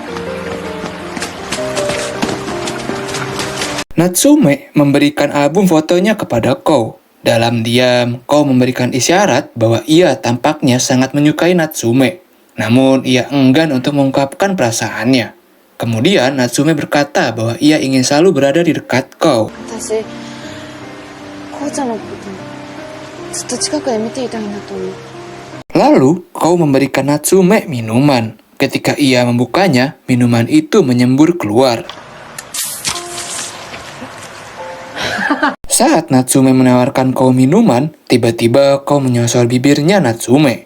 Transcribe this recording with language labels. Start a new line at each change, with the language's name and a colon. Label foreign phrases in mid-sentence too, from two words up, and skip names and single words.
Indonesian: Natsume memberikan album fotonya kepada Kou. Dalam diam, Kou memberikan isyarat bahwa ia tampaknya sangat menyukai Natsume. Namun, ia enggan untuk mengungkapkan perasaannya. Kemudian, Natsume berkata bahwa ia ingin selalu berada di dekat Kou.
Japanese: 私こうちゃんのことずっと近くで見ていたいなと思う。
Indonesian: Lalu, Kou memberikan Natsume minuman. Ketika ia membukanya, minuman itu menyembur keluar. Saat Natsume menawarkan Kou minuman, tiba-tiba Kou menyosor bibirnya Natsume.